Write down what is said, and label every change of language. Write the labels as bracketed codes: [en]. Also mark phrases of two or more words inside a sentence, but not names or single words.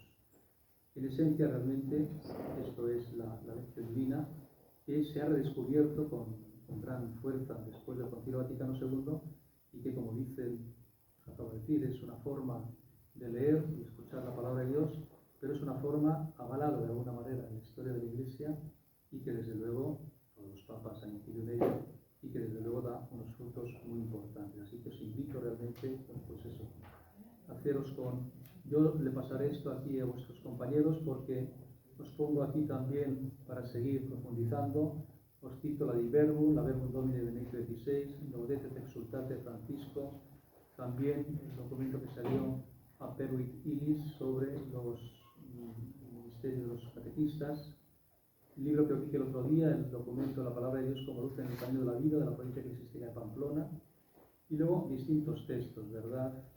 [es] En esencia, realmente, esto es la lección divina, que se ha redescubierto con gran fuerza después del Concilio Vaticano II, y que, como dicen, os acabo de decir, es una forma de leer y escuchar la palabra de Dios, pero es una forma avalada de alguna manera en la historia de la Iglesia, y que desde luego todos los papas han incidido en ello, y que desde luego da unos frutos muy importantes. Así que os invito realmente, pues eso, a haceros con... Yo le pasaré esto aquí a vuestros compañeros, porque os pongo aquí también, para seguir profundizando, os cito la Dei Verbum, la Verbum Domini de Benedicto XVI, Gaudete et Exsultate de Francisco, también el documento que salió a Peruit Ilis sobre los ministerios de los catequistas, el libro que os dije el otro día, el documento de la Palabra de Dios como luz en el camino de la vida, de la provincia eclesiástica de Pamplona, y luego distintos textos, ¿verdad?